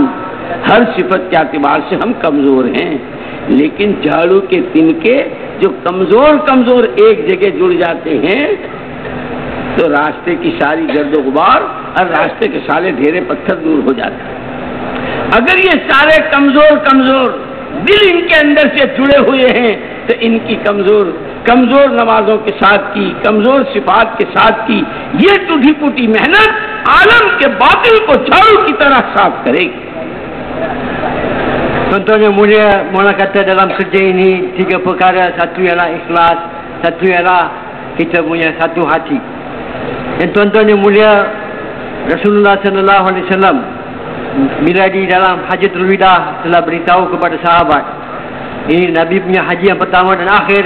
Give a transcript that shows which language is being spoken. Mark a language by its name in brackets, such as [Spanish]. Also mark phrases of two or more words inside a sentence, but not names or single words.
[Urdu] ہر صفت کے اعتبار سے ہم کمزور ہیں، لیکن جھاڑو کے تنکے جو کمزور ایک جگہ جڑ جاتے ہیں تو راستے کی ساری گرد و غبار اور راستے کے سارے ڈھیرے پتھر دور ہو جاتے ہیں۔ اگر یہ سارے کمزور دل ان کے اندر سے جڑے ہوئے ہیں تو ان کی کمزور نمازوں کے ساتھ کی، کمزور صفات کے ساتھ کی یہ ٹوٹی پوٹی محنت عالم کے باطل کو جھاڑو کی طرح صاف کرے گی۔ [Malay] Tuan-tuan yang mulia, Maulana kata dalam kerja ini 3 perkara. Satu ialah ikhlas, satu ialah kita punya satu hati. Dan tuan-tuan yang mulia, [Arabic] رسول الله صلى الله عليه وسلم [Malay] bila di dalam Hajjatul Wida telah beritahu kepada sahabat, ini Nabi punya haji yang pertama dan akhir.